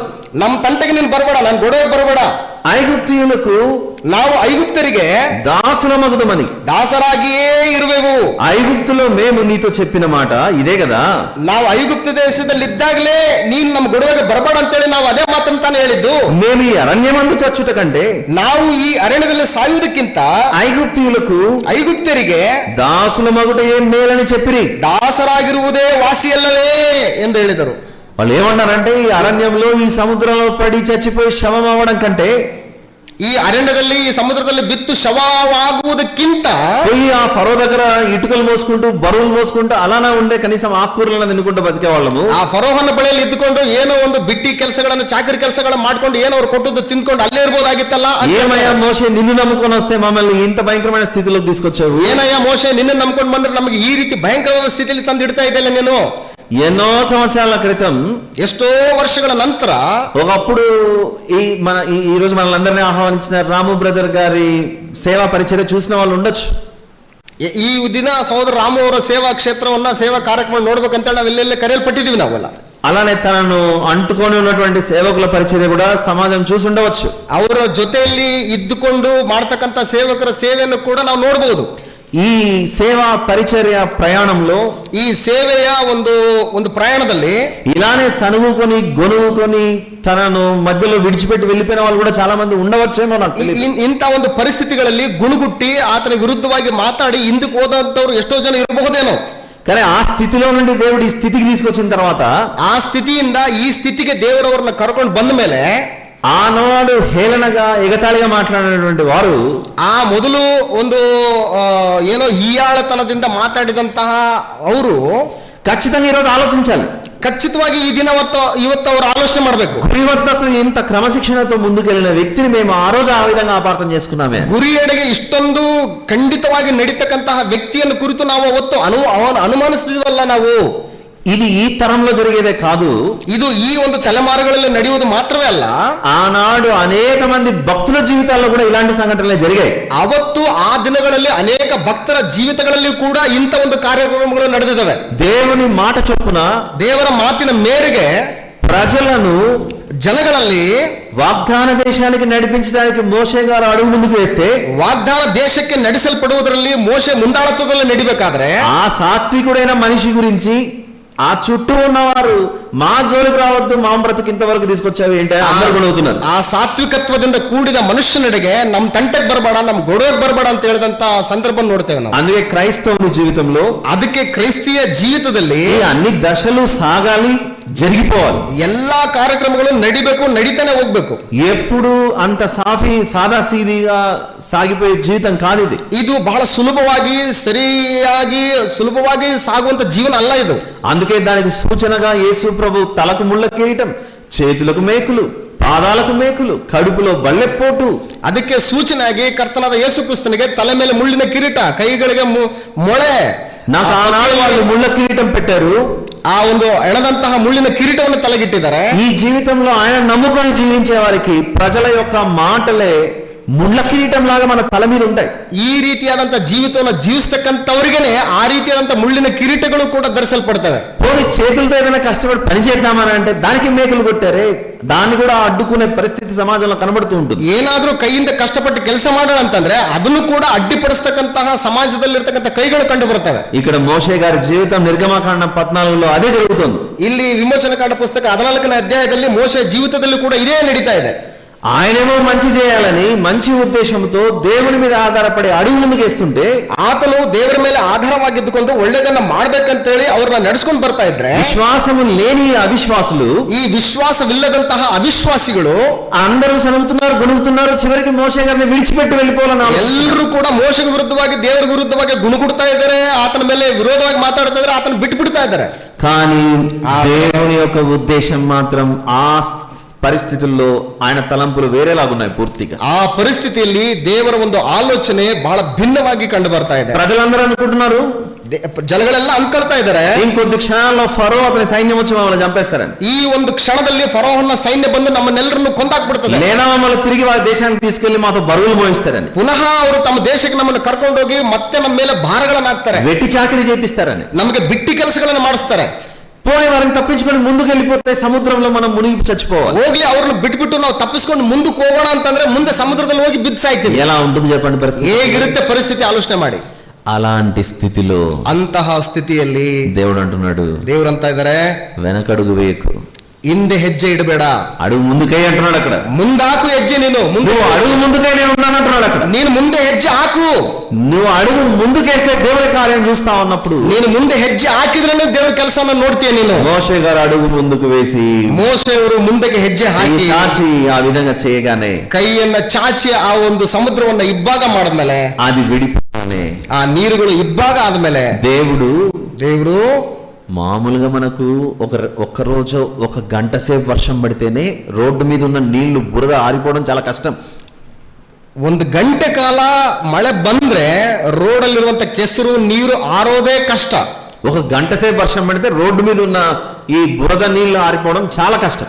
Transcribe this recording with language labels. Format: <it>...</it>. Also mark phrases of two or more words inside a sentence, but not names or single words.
<kn>ನಮ್ ತಂಟೆಗೆ ನೀನ್ ಬರಬೇಡ, ನನ್ ಗೊಡವೆಗೆ ಬರಬೇಡ,</kn> <te>ఐగుప్తీయులకు</te> <kn>ನಾವು ಐಗುಪ್ತರಿಗೆ</kn> <te>దాసులమగుదమని</te> <kn>ದಾಸರಾಗಿಯೇ ಇರುವೆವು.</kn> <te>ఐగుప్తులో మేము నీతో చెప్పిన మాట ఇదే కదా.</te> <kn>ನಾವು ಐಗುಪ್ತ ದೇಶದಲ್ಲಿ ಇದ್ದಾಗಲೇ ನೀನ್ ನಮ್ ಗೊಡವೆಗೆ ಬರಬೇಡ ಅಂತೇಳಿ ನಾವು ಅದೇ ಮಾತನ್ನು ತಾನೇ ಹೇಳಿದ್ದು.</kn> <te>మేము ఈ అరణ్యమందు చచ్చుట కంటే</te> <kn>ನಾವು ಈ ಅರಣ್ಯದಲ್ಲಿ ಸಾಯುವುದಕ್ಕಿಂತ</kn> <te>ఐగుప్తీయులకు</te> <kn>ಐಗುಪ್ತರಿಗೆ</kn> <te>దాసులమగుట ఏం మేలని చెప్పిరి.</te> <kn>ದಾಸರಾಗಿರುವುದೇ ವಾಸಿಯಲ್ಲವೇ ಎಂದು ಹೇಳಿದರು.</kn> <te>వాళ్ళు ఏమన్నారంటే, ఈ అరణ్యంలో ఈ సముద్రంలో పడి చచ్చిపోయి శవం అవ్వడం కంటే,</te> <kn>ಈ ಅರಣ್ಯದಲ್ಲಿ ಈ ಸಮುದ್ರದಲ್ಲಿ ಬಿತ್ತು ಶವವಾಗುವುದಕ್ಕಿಂತ</kn> <te>పోయి ఆ ఫరో దగ్గర ఇటుకలు మోసుకుంటూ బరువులు మోసుకుంటూ అలానే ఉండే కనీసం ఆకుకూరలను తినుకుంటూ బతికే వాళ్ళము.</te> <kn>ಆ ಫರೋಹನ ಬಳಿಯಲ್ಲಿ ಇದ್ದುಕೊಂಡು ಏನೋ ಒಂದು ಬಿಟ್ಟಿ ಕೆಲಸಗಳನ್ನು ಚಾಕರಿ ಕೆಲಸಗಳನ್ನ ಮಾಡ್ಕೊಂಡು ಏನೋ ಅವ್ರು ಕೊಟ್ಟದ್ದು ತಿಂದ್ಕೊಂಡು ಅಲ್ಲೇ ಇರ್ಬೋದಾಗಿತ್ತಲ್ಲ.</kn> <te>ఏమయ్యా మోషే, నిన్ను నమ్ముకొని వస్తే మమ్మల్ని ఇంత భయంకరమైన స్థితిలోకి తీసుకొచ్చావు.</te> <kn>ಏನಯ್ಯ ಮೋಶೆ, ನಿನ್ನ ನಂಬ್ಕೊಂಡು ಬಂದ್ರೆ ನಮಗೆ ಈ ರೀತಿ ಭಯಂಕರವಾದ ಸ್ಥಿತಿಯಲ್ಲಿ ತಂದಿಡ್ತಾ ಇದ್ದಲ್ಲ ನೀನು.</kn> <te>ఎన్నో సంవత్సరాల క్రితం,</te> <kn>ಎಷ್ಟೋ ವರ್ಷಗಳ ನಂತರ</kn> <te>ఒకప్పుడు ఈ రోజు మనల్ని ఆహ్వానించిన రాము బ్రదర్ గారి సేవా పరిచర్య చూసిన వాళ్ళు ఉండొచ్చు.</te> <kn>ಈ ದಿನ ಸಹೋದರ ರಾಮು ಅವರ ಸೇವಾ ಕ್ಷೇತ್ರವನ್ನ ಸೇವಾ ಕಾರ್ಯಕ್ರಮ ನೋಡ್ಬೇಕಂತ ನಾವೆಲ್ಲೆಲ್ಲ ಕರೆಯಲ್ಪಟ್ಟಿದೀವಿ ನಾವೆಲ್ಲ.</kn> <te>అలానే తనను అంటుకొని ఉన్నటువంటి సేవకుల పరిచర్య కూడా సమాజం చూసి ఉండవచ్చు.</te> <kn>ಅವರ ಜೊತೆಯಲ್ಲಿ ಇದ್ದುಕೊಂಡು ಮಾಡ್ತಕ್ಕಂಥ ಸೇವಕರ ಸೇವೆಯನ್ನು ಕೂಡ ನಾವು ನೋಡಬಹುದು.</kn> <te>ఈ సేవా పరిచర్య ప్రయాణంలో,</te> <kn>ಈ ಸೇವೆಯ ಒಂದು ಪ್ರಯಾಣದಲ್ಲಿ</kn> <te>ఇలానే సనుగుకొని గొనుగుకొని తనను మధ్యలో విడిచిపెట్టి వెళ్ళిపోయిన వాళ్ళు కూడా చాలా మంది ఉండవచ్చేమో నాకు తెలియదు.</te> <kn>ಇಂಥ ಒಂದು ಪರಿಸ್ಥಿತಿಗಳಲ್ಲಿ ಗುಣಗುಟ್ಟಿ ಆತನ ವಿರುದ್ಧವಾಗಿ ಮಾತಾಡಿ ಹಿಂದಕ್ಕೆ ಹೋದಂತವ್ರು ಎಷ್ಟೋ ಜನ ಇರಬಹುದೇನೋ.</kn> <te>కానీ ఆ స్థితిలో నుండి దేవుడు ఈ స్థితికి తీసుకొచ్చిన తర్వాత,</te> <kn>ಆ ಸ್ಥಿತಿಯಿಂದ ಈ ಸ್ಥಿತಿಗೆ ದೇವರವ್ರನ್ನ ಕರ್ಕೊಂಡು ಬಂದ ಮೇಲೆ,</kn> <te>ఆనాడు హేళనగా ఎగతాళిగా మాట్లాడినటువంటి వారు</te> <kn>ಆ ಮೊದಲು ಒಂದು ಏನೋ ಹೀಯಾಳತನದಿಂದ ಮಾತಾಡಿದಂತಹ ಅವರು</kn> <te>ఖచ్చితంగా ఈరోజు ఆలోచించాలి.</te> <kn>ಖಚಿತವಾಗಿ ಈ ದಿನ ಇವತ್ತು ಅವರು ಆಲೋಚನೆ ಮಾಡಬೇಕು.</kn> <te>గురి వద్దకు ఇంత క్రమశిక్షణతో ముందుకెళ్ళిన వ్యక్తిని మేము ఆ రోజు ఆ విధంగా అపార్థం చేసుకున్నామే.</te> <kn>ಗುರಿಯೆಡೆಗೆ ಇಷ್ಟೊಂದು ಖಂಡಿತವಾಗಿ ನಡೀತಕ್ಕಂತಹ ವ್ಯಕ್ತಿಯನ್ನು ಕುರಿತು ನಾವು ಅವತ್ತು ಅನುಮಾನಿಸ್ತಿದ್ವಲ್ಲ ನಾವು.</kn> <te>ఇది ఈ తరంలో జరిగేదే కాదు,</te> <kn>ಇದು ಈ ಒಂದು ತಲೆಮಾರುಗಳಲ್ಲಿ ನಡೆಯುವುದು ಮಾತ್ರವೇ ಅಲ್ಲ,</kn> <te>ఆనాడు అనేక మంది భక్తుల జీవితాల్లో కూడా ఇలాంటి సంఘటనలే జరిగాయి.</te> <kn>ಅವತ್ತು ಆ ದಿನಗಳಲ್ಲಿ ಅನೇಕ ಭಕ್ತರ ಜೀವಿತಗಳಲ್ಲಿ ಕೂಡ ಇಂಥ ಒಂದು ಕಾರ್ಯಕ್ರಮಗಳು ನಡೆದಿದ್ದಾವೆ.</kn> <te>దేవుని మాట చొప్పున</te> <kn>ದೇವರ ಮಾತಿನ ಮೇರೆಗೆ</kn> <te>ప్రజలను</te> <kn>ಜನಗಳಲ್ಲಿ</kn> <te>వాగ్దాన దేశానికి నడిపించడానికి మోషే గారు అడుగు ముందుకు వేస్తే,</te> <kn>ವಾಗ್ದಾನ ದೇಶಕ್ಕೆ ನಡೆಸಲ್ಪಡುವುದರಲ್ಲಿ ಮೋಶೆ ಮುಂದಾಳತ್ವದಲ್ಲಿ ನಡಿಬೇಕಾದ್ರೆ</kn> <te>ఆ సాత్వికుడైన మనిషి గురించి ఆ చుట్టూ ఉన్నవారు మా జోలికి రావద్దు, మా బ్రతుకు ఇంతవరకు తీసుకొచ్చావు ఏంటి అందరు గొడవుతున్నారు.</te> <kn>ಆ ಸಾತ್ವಿಕತ್ವದಿಂದ ಕೂಡಿದ ಮನುಷ್ಯನೆಡೆಗೆ ನಮ್ ತಂಟೆಗೆ ಬರಬೇಡ, ನಮ್ ಗೊಡವೆಗೆ ಬರಬೇಡ ಅಂತ ಹೇಳಿದಂತ ಸಂದರ್ಭ ನೋಡ್ತೇವೆ ನಾವು.</kn> <te>అందుకే క్రైస్తవుని జీవితంలో</te> <kn>ಅದಕ್ಕೆ ಕ್ರೈಸ್ತಿಯ ಜೀವಿತದಲ್ಲಿ</kn> <te>ఈ అన్ని దశలు సాగాలి, జరిగిపోవాలి.</te> <kn>ಎಲ್ಲಾ ಕಾರ್ಯಕ್ರಮಗಳು ನಡಿಬೇಕು, ನಡೀತಾನೆ ಹೋಗ್ಬೇಕು.</kn> <te>ఎప్పుడు అంత సాదా సీదీగా సాగిపోయే జీవితం కాదు ఇది.</te> <kn>ಇದು ಬಹಳ ಸುಲಭವಾಗಿ ಸಾಗುವಂತ ಜೀವನ ಅಲ್ಲ ಇದು.</kn> <te>అందుకే దానికి సూచనగా యేసు ప్రభు తలకు ముళ్ళ కిరీటం, చేతులకు మేకులు, పాదాలకు మేకులు, కడుపులో బల్లెపోటు.</te> <kn>ಅದಕ್ಕೆ ಸೂಚನೆಯಾಗಿ ಕರ್ತನಾದ ಯೇಸು ಕ್ರಿಸ್ತನಿಗೆ ತಲೆ ಮೇಲೆ ಮುಳ್ಳಿನ ಕಿರೀಟ, ಕೈಗಳಿಗೆ ಮೊಳೆ.</kn> <te>నాకు ఆనాడు వాళ్ళు ముళ్ళ కిరీటం పెట్టారు,</te> <kn>ಆ ಒಂದು ಎಣದಂತಹ ಮುಳ್ಳಿನ ಕಿರೀಟವನ್ನು ತಲೆಗಿಟ್ಟಿದ್ದಾರೆ.</kn> <te>ఈ జీవితంలో ఆయన నమ్ముకొని జీవించే వారికి ప్రజల యొక్క మాటలే ముళ్ళ కిరీటం లాగా మన తల మీద ఉంటాయి.</te> <kn>ಈ ರೀತಿಯಾದಂತ ಜೀವಿತವನ್ನು ಜೀವಿಸ್ತಕ್ಕಂಥವ್ರಿಗೇನೆ ಆ ರೀತಿಯಾದಂತ ಮುಳ್ಳಿನ ಕಿರೀಟಗಳು ಕೂಡ ಧರಿಸಲ್ಪಡ್ತವೆ.</kn> <te>పోనీ చేతులతో ఏదైనా కష్టపడి పని చేద్దామని అంటే దానికి మేకలు కొట్టారే, దాన్ని కూడా అడ్డుకునే పరిస్థితి సమాజంలో కనబడుతూ ఉంటుంది.</te> <kn>ಏನಾದ್ರೂ ಕೈಯಿಂದ ಕಷ್ಟಪಟ್ಟು ಕೆಲಸ ಮಾಡೋಣ ಅಂತಂದ್ರೆ ಅದನ್ನು ಕೂಡ ಅಡ್ಡಿಪಡಿಸ್ತಕ್ಕಂತಹ ಸಮಾಜದಲ್ಲಿರ್ತಕ್ಕಂಥ ಕೈಗಳು ಕಂಡು ಬರ್ತವೆ.</kn> <te>ఇక్కడ మోషే గారి జీవితం నిర్గమకాండం 14లో అదే జరుగుతుంది.</te> <kn>ಇಲ್ಲಿ ವಿಮೋಚನಕಾಂಡ ಪುಸ್ತಕ 14ನೇ ಅಧ್ಯಾಯದಲ್ಲಿ ಮೋಶೆ ಜೀವಿತದಲ್ಲಿ ಕೂಡ ಇದೇ ನಡೀತಾ ಇದೆ.</kn> <te>ఆయనేమో మంచి చేయాలని మంచి ఉద్దేశంతో దేవుని మీద ఆధారపడి అడుగు ముందుకేస్తుంటే,</te> <kn>ಆತನು ದೇವರ ಮೇಲೆ ಆಧಾರವಾಗಿದ್ದುಕೊಂಡು ಒಳ್ಳೆದನ್ನ ಮಾಡ್ಬೇಕಂತೇಳಿ ಅವ್ರನ್ನ ನಡೆಸ್ಕೊಂಡು ಬರ್ತಾ ಇದ್ರೆ,</kn> <te>విశ్వాసము లేని అవిశ్వాసులు,</te> <kn>ಈ ವಿಶ್ವಾಸವಿಲ್ಲದಂತಹ ಅವಿಶ್ವಾಸಿಗಳು</kn> <te>అందరూ సనుగుతున్నారు, గుణుగుతున్నారు, చివరికి మోషే గారిని విడిచిపెట్టి వెళ్ళిపోవాలని</te> <kn>ಎಲ್ಲರೂ ಕೂಡ ಮೋಶೆಗೆ ವಿರುದ್ಧವಾಗಿ ದೇವರ ವಿರುದ್ಧವಾಗಿ ಗುಣಗುಡ್ತಾ ಇದ್ದಾರೆ, ಆತನ ಮೇಲೆ ವಿರೋಧವಾಗಿ ಮಾತಾಡ್ತಾ ಇದ್ದಾರೆ, ಆತನ ಬಿಟ್ಟು ಬಿಡ್ತಾ ಇದ್ದಾರೆ.</kn> <te>కానీ దేవుని యొక్క ఉద్దేశం మాత్రం ఆ పరిస్థితుల్లో ఆయన తలంపులు వేరేలాగున్నాయి పూర్తిగా.</te> <kn>ಆ ಪರಿಸ್ಥಿತಿಯಲ್ಲಿ ದೇವರ ಒಂದು ಆಲೋಚನೆ ಬಹಳ ಭಿನ್ನವಾಗಿ ಕಂಡು ಬರ್ತಾ ಇದೆ.</kn> <te>ప్రజలందరూ అనుకుంటున్నారు,</te> <kn>ಜನಗಳೆಲ್ಲ ಅನ್ಕೊಳ್ತಾ ಇದ್ದಾರೆ,</kn> <te>ఇంకొద్ది క్షణాల్లో ఫరో అతని సైన్యం వచ్చి మమ్మల్ని చంపేస్తారని.</te> <kn>ಈ ಒಂದು ಕ್ಷಣದಲ್ಲಿ ಫರೋಹನ ಸೈನ್ಯ ಬಂದು ನಮ್ಮನ್ನೆಲ್ಲರನ್ನು ಕೊಂದಾಕ್ಬಿಡ್ತದೆ,</kn> <te>లేదా మమ్మల్ని తిరిగి వాళ్ళ దేశానికి తీసుకెళ్లి మాతో బరువులు మోయిస్తారని,</te> <kn>ಪುನಃ ಅವರು ತಮ್ಮ ದೇಶಕ್ಕೆ ನಮ್ಮನ್ನು ಕರ್ಕೊಂಡೋಗಿ ಮತ್ತೆ ನಮ್ಮ ಮೇಲೆ ಭಾರಗಳನ್ನ ಹಾಕ್ತಾರೆ,</kn> <te>వెట్టి చాకిరీ చేపిస్తారని,</te> <kn>ನಮಗೆ ಬಿಟ್ಟಿ ಕೆಲಸಗಳನ್ನು ಮಾಡಿಸ್ತಾರೆ.</kn> <te>పోయి వారిని తప్పించుకొని ముందుకు వెళ్ళిపోతే సముద్రంలో మనం మునిగి చచ్చిపోవాలి.</te> <kn>ಹೋಗ್ಲಿ ಅವ್ರನ್ನ ಬಿಟ್ಬಿಟ್ಟು ನಾವು ತಪ್ಪಿಸ್ಕೊಂಡು ಮುಂದಕ್ಕೆ ಹೋಗೋಣ ಅಂತಂದ್ರೆ ಮುಂದೆ ಸಮುದ್ರದಲ್ಲಿ ಹೋಗಿ ಬಿದ್ದು ಸಾಯ್ತೀವಿ.</kn> <te>ఎలా ఉంటుంది చెప్పండి పరిస్థితి?</te> <kn>ಹೇಗಿರುತ್ತೆ ಪರಿಸ್ಥಿತಿ ಆಲೋಚನೆ ಮಾಡಿ.</kn> <te>అలాంటి స్థితిలో</te> <kn>ಅಂತಹ ಸ್ಥಿತಿಯಲ್ಲಿ</kn> <te>దేవుడు అంటున్నాడు,</te> <kn>ದೇವ್ರು ಅಂತ ಇದ್ದಾರೆ,</kn> <te>వెనకడుగు వేయకు,</te> <kn>ಹಿಂದೆ ಹೆಜ್ಜೆ ಇಡಬೇಡ,</kn> <te>అడుగు ముందుకై అంటున్నాడు. అక్కడ</te> <kn>ಮುಂದಾಕು ಹೆಜ್ಜೆ, ನೀನು</kn> <te>నువ్వు అడుగు ముందుకై నేను ఉన్నాను అంటున్నాడు. అక్కడ</te> <kn>ನೀನು ಮುಂದೆ ಹೆಜ್ಜೆ ಹಾಕು,</kn> <te>నువ్వు అడుగు ముందుకేస్తే దేవుని కార్యం చూస్తా ఉన్నప్పుడు</te> <kn>ನೀನು ಮುಂದೆ ಹೆಜ್ಜೆ ಹಾಕಿದ್ರೇನೆ ದೇವ್ರ ಕೆಲಸನ ನೋಡ್ತೀಯ ನೀನು.</kn> <te>మోషే గారు అడుగు ముందుకు వేసి</te> <kn>ಮೋಶೆ ಅವರು ಮುಂದಕ್ಕೆ ಹೆಜ್ಜೆ ಹಾಕಿ</kn> <te>చాచి ఆ విధంగా చేయగానే,</te> <kn>ಕೈಯನ್ನ ಚಾಚಿ ಆ ಒಂದು ಸಮುದ್ರವನ್ನ ಇಬ್ಬಾಗ ಮಾಡಿದ್ಮೇಲೆ,</kn> <te>అది విడిపోగానే</te> <kn>ಆ ನೀರುಗಳು ಇಬ್ಬಾಗ ಆದ್ಮೇಲೆ ದೇವರು</kn> <te>మామూలుగా మనకు ఒక్క రోజు 1 గంట సేపు వర్షం పడితేనే రోడ్డు మీద ఉన్న నీళ్లు బురద ఆరిపోవడం చాలా కష్టం.</te> <kn>1 ಗಂಟೆ ಕಾಲ ಮಳೆ ಬಂದ್ರೆ ರೋಡಲ್ಲಿರುವಂತ ಕೆಸರು ನೀರು ಆರೋದೇ ಕಷ್ಟ.</kn> <te>1 గంట సేపు వర్షం పడితే రోడ్డు మీద ఉన్న ఈ బురద నీళ్లు ఆరిపోవడం చాలా కష్టం.</te>